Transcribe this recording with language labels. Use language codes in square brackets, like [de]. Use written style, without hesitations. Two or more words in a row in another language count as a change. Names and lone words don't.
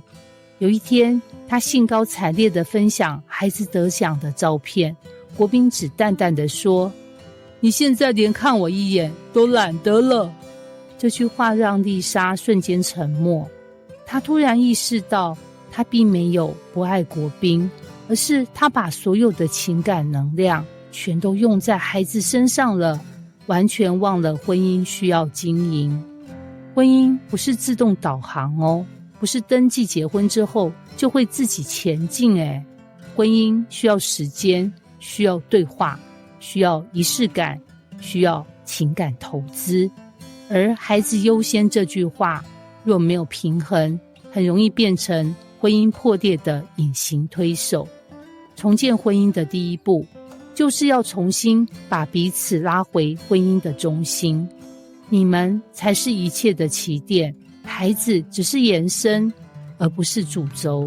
[zh] 有一天，她興高采烈地分享孩子得獎的照片，國賓只淡淡地說，你現在連看我一眼都懶得了。這句話讓麗莎瞬間沉默。她突然意識到，她並沒有不愛國賓，而是她把所有的情感能量全都用在孩子身上了，完全忘了婚姻需要經營。婚姻不是自動導航哦， 不是登記結婚之後就會自己前進。婚姻需要時間，需要對話，需要儀式感，需要情感投資。而孩子優先這句話若沒有平衡，很容易變成婚姻破裂的隱形推手。重建婚姻的第一步，就是要重新把彼此拉回婚姻的中心。你們才是一切的起點，孩子只是延伸，而不是主軸。